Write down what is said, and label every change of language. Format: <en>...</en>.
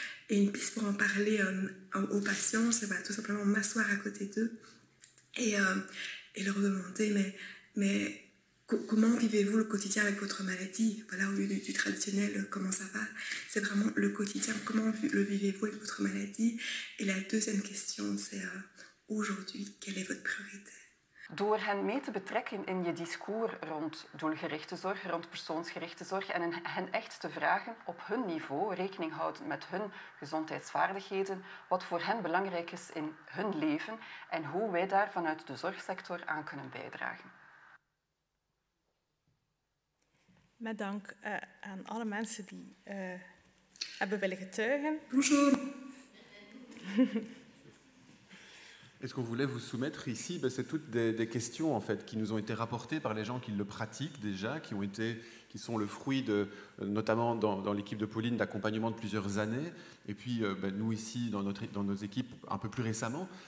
<fr>Et une piste pour en parler aux patients, c'est tout simplement m'asseoir à côté d'eux et leur demander mais comment vivez-vous le quotidien avec votre maladie? Voilà, au lieu du traditionnel comment ça va, c'est vraiment le quotidien, comment le vivez-vous avec votre maladie? Et la deuxième question, c'est aujourd'hui, quelle est votre priorité?</fr> <nl>Door hen mee te betrekken in je discours rond doelgerichte zorg, rond persoonsgerichte zorg en hen echt te vragen op hun niveau, rekening houdend met hun gezondheidsvaardigheden, wat voor hen belangrijk is in hun leven en hoe wij daar vanuit de zorgsector aan kunnen bijdragen. Met dank aan alle mensen die hebben willen getuigen.</nl> <fr>Bonjour. Et ce qu'on voulait vous soumettre ici, c'est toutes des questions en fait, qui nous ont été rapportées par les gens qui le pratiquent déjà, qui sont le fruit, notamment dans l'équipe de Pauline, d'accompagnement de plusieurs années, et puis nous ici, dans nos équipes, un peu plus récemment.</fr>